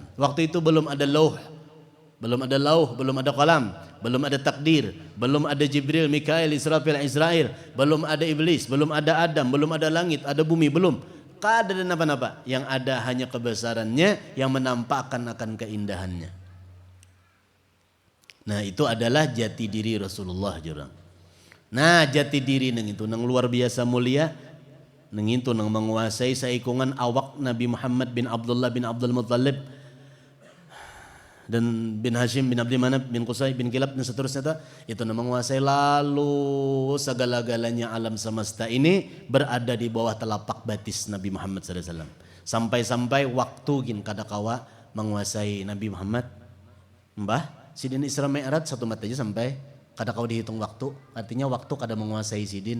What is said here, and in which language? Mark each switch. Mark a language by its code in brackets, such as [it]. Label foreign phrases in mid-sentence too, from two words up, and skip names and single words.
[bjn] Waktu itu belum ada lauh, belum ada qalam, belum ada takdir, belum ada Jibril, Mikail, Israfil, Israel, belum ada iblis, belum ada Adam, belum ada langit, ada bumi, belum. Kada ada apa-apa. Yang ada hanya kebesarannya yang menampakkan akan keindahannya. Nah, itu adalah jati diri Rasulullah jurang. Nah, jati diri nang itu nang luar biasa mulia, nang itu nang menguasai saikungan awak Nabi Muhammad bin Abdullah bin Abdul Muttalib dan bin Hashim bin Abdi Manaf bin Qusay bin Kilab dan seterusnya itu nang menguasai lalu segala-galanya alam semesta ini berada di bawah telapak batis Nabi Muhammad SAW. Sampai-sampai waktu gin kada kawa menguasai Nabi Muhammad. Mbah Sidin Isra Mi'raj satu mat aja sampai kada kau dihitung waktu, artinya waktu kada menguasai Sidin.